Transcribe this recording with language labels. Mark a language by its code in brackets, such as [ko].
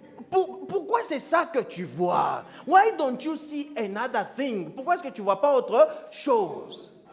[fr] Pourquoi c'est ça que tu vois? [en] Why don't you see another thing? [fr] Pourquoi est-ce que tu ne vois pas autre chose?